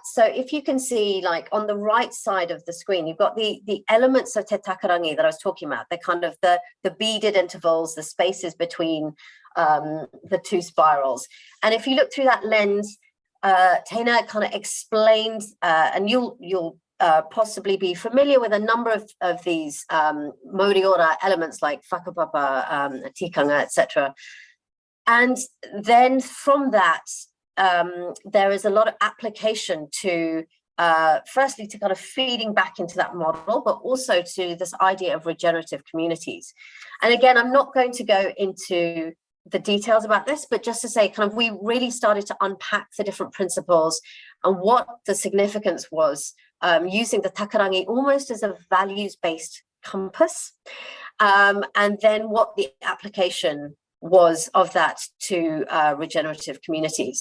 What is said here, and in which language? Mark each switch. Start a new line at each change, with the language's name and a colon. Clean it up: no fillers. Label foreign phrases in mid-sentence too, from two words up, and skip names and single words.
English: So if you can see, like on the right side of the screen, you've got the elements of Te Takarangi that I was talking about, the kind of the beaded intervals, the spaces between the two spirals. And if you look through that lens, Teina kind of explained, and you'll possibly be familiar with a number of these Maori ora elements like whakapapa, tikanga, etc. And then from that, there is a lot of application to, firstly, to kind of feeding back into that model, but also to this idea of regenerative communities. And again, I'm not going to go into the details about this, but just to say, kind of, we really started to unpack the different principles and what the significance was, using the Takarangi almost as a values-based compass, and then what the application was of that to regenerative communities.